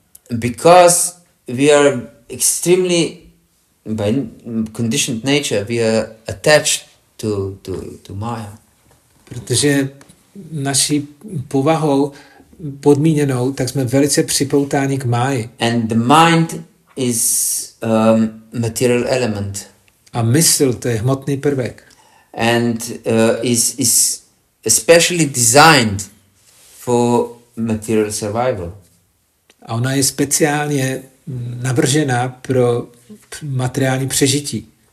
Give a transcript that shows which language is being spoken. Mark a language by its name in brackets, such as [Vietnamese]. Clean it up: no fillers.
[English] Because we are extremely, by conditioned nature, we are attached to Maya. [Czech] Protože naší povahou podmíněnou, tak jsme velice připoutáni k máji. [English] And the mind is material element. [Czech] A mysl, to je hmotný prvek. [English] And is especially designed for material survival. [Czech] A ona je speciálně navržena pro materiální přežití.